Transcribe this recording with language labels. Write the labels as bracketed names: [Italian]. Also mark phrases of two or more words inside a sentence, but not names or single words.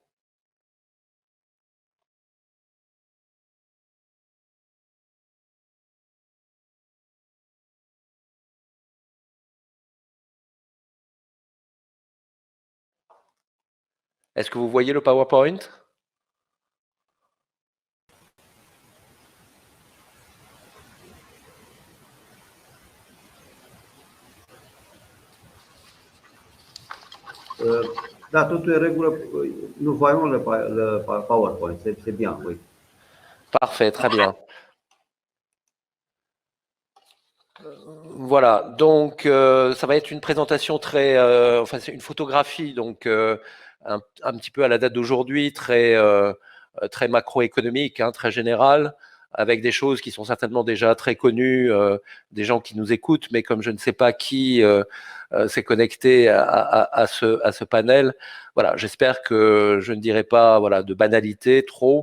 [French] Est-ce que vous voyez le PowerPoint? [Romanian] Da, totul e în regulă. [French] Nous voyons le PowerPoint, c'est bien, oui. Parfait, très bien. Voilà, donc ça va être une présentation très, enfin c'est une photographie, donc un petit peu à la date d'aujourd'hui, très macroéconomique, hein, très générale, avec des choses qui sont certainement déjà très connues, des gens qui nous écoutent, mais comme je ne sais pas qui s'est connecté à ce panel, voilà, j'espère que je ne dirai pas voilà, de banalité trop.